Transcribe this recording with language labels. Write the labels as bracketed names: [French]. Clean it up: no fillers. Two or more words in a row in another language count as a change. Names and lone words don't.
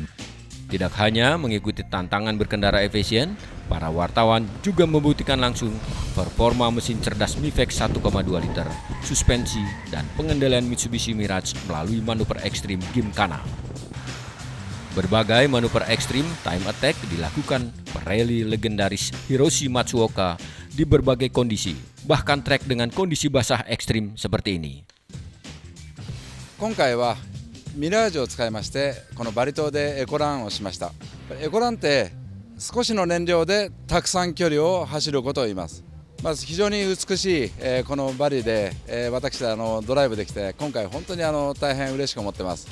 [Indonesian] Tidak hanya mengikuti tantangan berkendara efisien, para wartawan juga membuktikan langsung performa mesin cerdas Mifex 1,2 liter, suspensi, dan pengendalian Mitsubishi Mirage melalui manuver ekstrim Gymkhana. Berbagai manuver ekstrim [English] time attack [Indonesian] dilakukan pereli legendaris Hiroshi Matsuoka di berbagai kondisi, bahkan trek dengan kondisi basah ekstrim seperti ini. [Japanese] 今回はミラージュを使いまして、このバリ島でエコランをしました。エコランって少しの燃料でたくさん距離を走ることを言います。まず非常に美しい、このバリで、私ドライブできて、今回本当に大変嬉しく思ってます。